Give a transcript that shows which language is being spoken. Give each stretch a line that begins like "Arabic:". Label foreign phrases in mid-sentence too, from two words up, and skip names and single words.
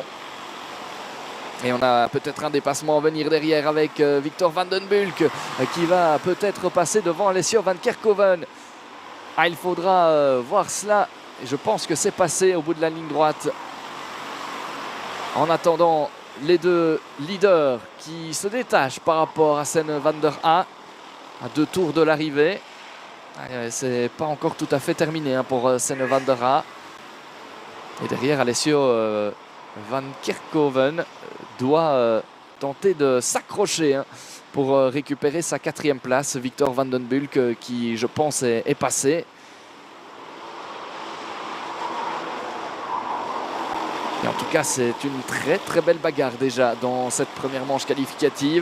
French: Et on a peut-être un dépassement à venir derrière avec Victor van den Bulck qui va peut-être passer devant Alessio van Kerkhoven. Il faudra voir cela. Je pense que c'est passé au bout de la ligne droite. En attendant, les deux leaders qui se détachent par rapport à Senne van der A à 2 tours de l'arrivée. C'est pas encore tout à fait terminé pour Senne van der A. Et derrière, Alessio van Kerkhoven doit tenter de s'accrocher pour récupérer sa 4e place. Victor van den Bulck qui, je pense, est passé. Et en tout cas, c'est une très très belle bagarre déjà dans cette première manche qualificative.